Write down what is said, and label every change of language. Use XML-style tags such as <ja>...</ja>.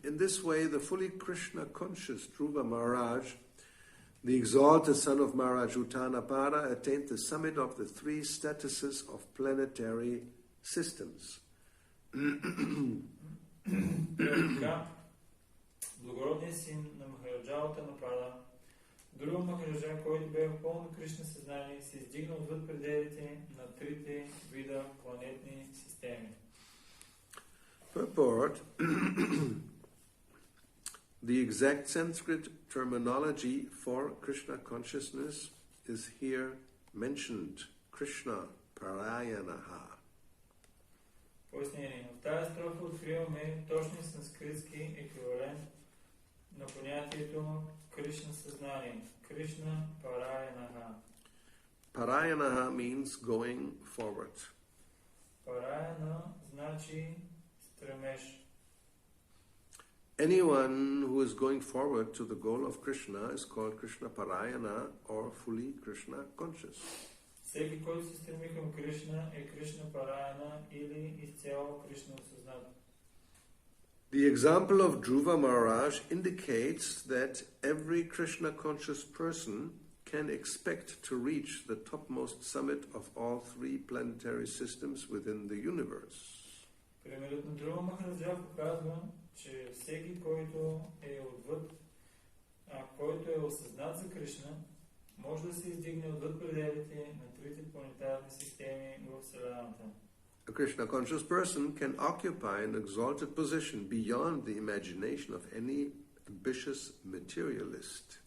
<en>In this way, the fully Krishna conscious Dhruva Maharaj, the exalted son of Maharaj Uttanapada, attained the summit of the three statuses of planetary systems.</en> <bg>Така, благородният син на Махараджа Уттанапада, Друга Махараджа, който бе в пълно Кришна съзнание, се издигна отвъд пределите на трите вида планетни системи.</bg> <en>Purport. The exact Sanskrit terminology for Krishna consciousness is here mentioned. Krishna Parayanaha.</en> <bg>Пояснение. В тази строфа откриваме точния санскритски еквивалент на понятието Кришна съзнание. Кришна Параянаха.</bg> <en>Parayanaha means going forward.</en> <bg>Параяна значи стремеж.</bg> <en>Anyone who is going forward to the goal of Krishna is called Krishna Parayana or fully Krishna conscious.</en> <bg>Всеки, който се стреми към Кришна, е Кришна Параяна или изцяло Кришна осъзнат.</bg> <en>The example of Dhruva Maharaj indicates that every Krishna conscious person can expect to reach the topmost summit of all three planetary systems within the universe.</en> <bg>Примерът на Друва Махараджа показва, че всеки, който е отвъд, който е осъзнат за Кришна, може да се издигне отвъд пределите на трите планетарни системи в Вселената.</bg> <en>A Krishna conscious person can occupy an exalted position beyond the imagination of any ambitious materialist.</en>